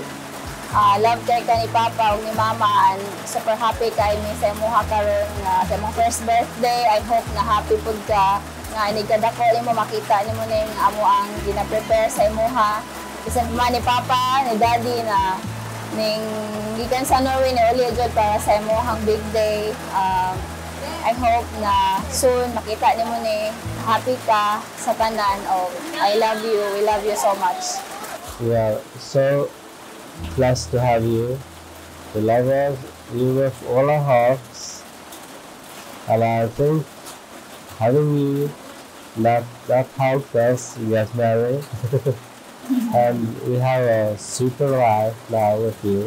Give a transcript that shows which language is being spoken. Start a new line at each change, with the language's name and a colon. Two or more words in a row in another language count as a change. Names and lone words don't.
Cebuano: Love kay ka ni Papa o ni Mama,
English: and super happy
Cebuano: kay mi sa imuha karon nga sa imong first birthday.
English: I hope
Cebuano: na happy pud ka nga inigkadako nimo makita nimo ning amo ang gina-prepare sa imuha. Bisan pa ni Papa, ni Daddy na ning gikan sa Norway ni uli jud para sa imuhang
English: big day. I hope
Cebuano: na soon makita nimo ni happy ka sa tanan.
English: I love you. We love you so much. Yeah, so blessed to have you. We love you with all our hearts, and I think having you that helped us get married, and we have a super life now with you.